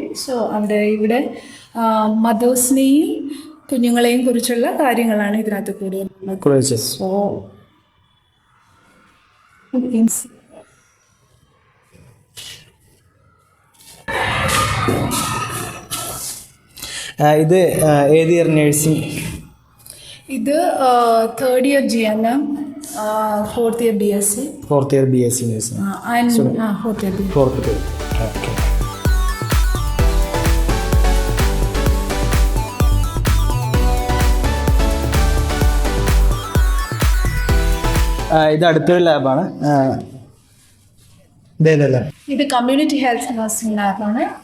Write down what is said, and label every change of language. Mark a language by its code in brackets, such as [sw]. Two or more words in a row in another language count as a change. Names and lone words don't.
[ml] സോ ഇവിടെ മദേഴ്സിനെയും കുഞ്ഞുങ്ങളെയും കുറിച്ചുള്ള കാര്യങ്ങളാണ് ഇതിനകത്ത് കൂടുതൽ. സോ ഇത് ഏത് [en] year nursing? [ml] ഇത് [en] 3rd year GNM, 4th year BSc. 4th year BSc nursing. And 4th year BSc. 4th year. [ml] Okay. ഇത് അടുത്തൊരു ലാബാണ്. ഇതേതല്ല? ഇത് [en] community health nursing [ml] ലാബാണ്.